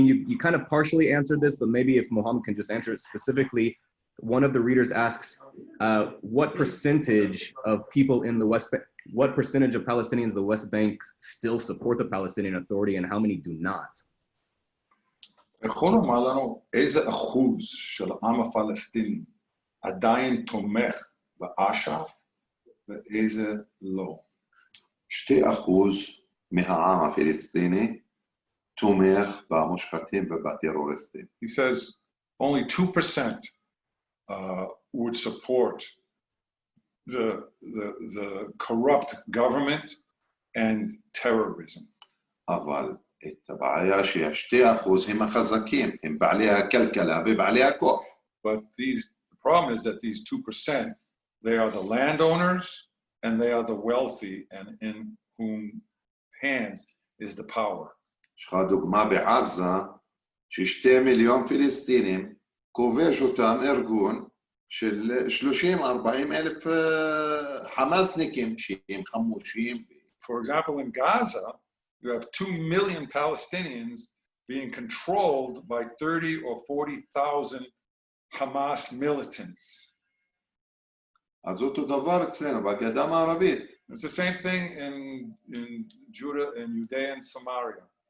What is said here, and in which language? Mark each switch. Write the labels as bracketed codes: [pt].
[en] You kind of partially answered this, but maybe if Mohammed can just answer it specifically. One of the readers asks, what percentage of people in the West Bank, what percentage of Palestinians in the West Bank still support the Palestinian Authority and how many do not? [he] יכול לומר לנו איזה אחוז של העם הפלסטיני עדיין תומך באש"ף ואיזה לא? 2% מהעם הפלסטיני תומך במושחתים ובטרוריסטים. [en] He says only 2% would support the corrupt government and terrorism. [he] אבל את הבעיה ש2% הם החזקים, הם בעלי הכלכלה ובעלי הכוח. [en] But the problem is that these 2%, they are the landowners and they are the wealthy, and in whom hands is the power. [he] יש לך דוגמה בעזה, ש2 מיליון פלסטינים, כובש אותם ארגון של 30-40 אלף חמאסניקים שהם חמושים. [en] For example, in Gaza, you have 2 million Palestinians being controlled by 30 or 40,000 Hamas militants. [he] אז אותו דבר אצלנו בגדה המערבית. [en] It's the same thing in Judea and Samaria.